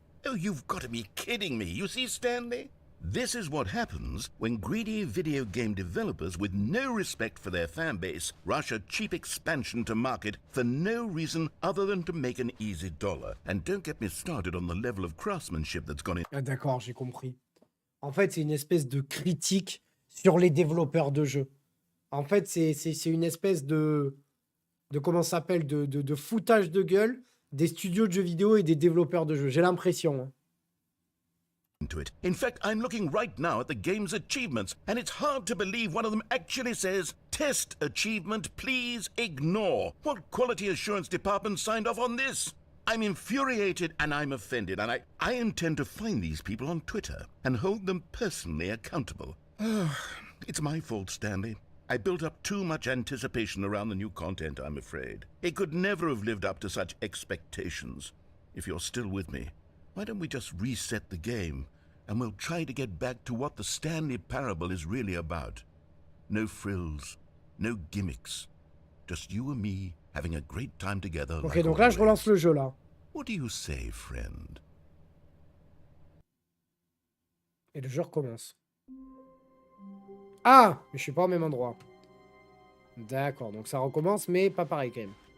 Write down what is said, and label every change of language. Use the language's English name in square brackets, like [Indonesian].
[English] Oh, you've got to be kidding me. You see, Stanley? This is what happens when greedy video game developers with no respect for their fan base rush a cheap expansion to market for no reason other than to make an easy dollar. And don't get me started on the level of craftsmanship that's gone in. [French] Ah d'accord, j'ai compris. En fait, c'est une espèce de critique sur les développeurs de jeux. En fait, c'est une espèce de comment ça s'appelle, de foutage de gueule des studios de jeux vidéo et des développeurs de jeux. J'ai l'impression. Hein. [English] Into it. In fact, I'm looking right now at the game's achievements, and it's hard to believe one of them actually says, "Test achievement, please ignore." What quality assurance department signed off on this? I'm infuriated and I'm offended, and I intend to find these people on Twitter and hold them personally accountable. It's my fault, Stanley. I built up too much anticipation around the new content, I'm afraid. It could never have lived up to such expectations. If you're still with me, why don't we just reset the game, and we'll try to get back to what the Stanley Parable is really about. No frills, no gimmicks. Just you and me having a great time together. Ok, like [French] donc là, je relance le jeu, là. [English] What do you say, friend? [French] Et le jeu recommence. Ah, mais je suis pas au même endroit. D'accord, donc ça recommence, mais pas pareil quand même.